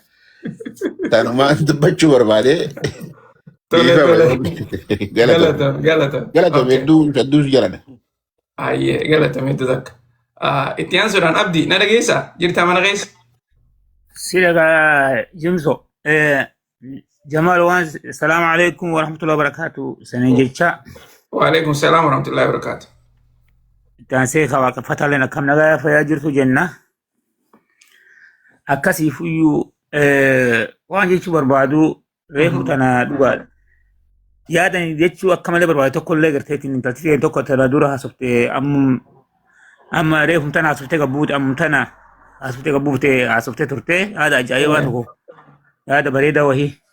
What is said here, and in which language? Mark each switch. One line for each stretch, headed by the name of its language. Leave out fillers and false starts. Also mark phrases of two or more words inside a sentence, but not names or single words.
Oromo: Tanumaan dubbachuu barbaade. Galatoomi hedduu jaladha. Ayyee galatoomi hedduu takka. Itti aansuudhaan Abdii na dhageessaa jirtaa mana keessa? Si dhagaa Jimso. Jamaal waan
Arabic: سلام عليكم ورحمة الله وبركاته
Oromo: sanin jecha.
Arabic: وعليكم السلام ورحمة الله وبركاته.
Oromo: Taansee waaqeffataan akkam nagaa fayyaa jirtu jenna. Akkasiif iyyuu waan jechuu barbaadu reefu tana dhugaadha. Yaadan jechuu akka malee barbaadu tokko illee garteetiin intalti tokko tana dura haasoftee amma reefu tana haasoftee qabbuute amma tana haasoftee qabbuute haasoftee turte yaada ajaa'ibaa tokko yaada bareedaa wahii.